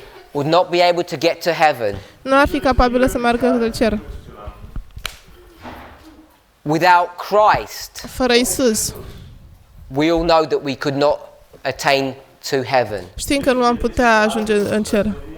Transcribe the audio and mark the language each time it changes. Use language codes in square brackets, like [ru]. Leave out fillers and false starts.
[en] would not be able to get to heaven. [ro] nu ar fi capabilă să meargă către cer. [en] Without Christ, [ro] Fără Isus, [en] we all know that we could not attain to heaven. [ro] știm că nu am putea ajunge în cer.